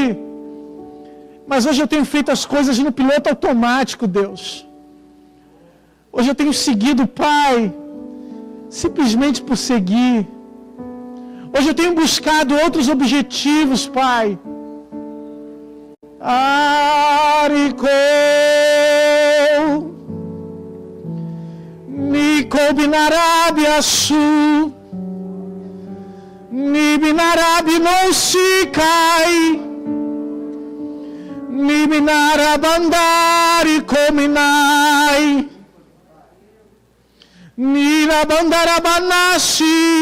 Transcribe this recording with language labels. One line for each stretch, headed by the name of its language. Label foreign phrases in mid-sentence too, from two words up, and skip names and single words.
Portuguese: Mas hoje eu tenho feito as coisas no piloto automático, Deus. Hoje eu tenho seguido, Pai, simplesmente por seguir. Hoje eu tenho buscado outros objetivos, Pai. Ariko Niko binarabi asu Ni binarabi no shikai Ni binarabandari kominai Ni rabandarabanashi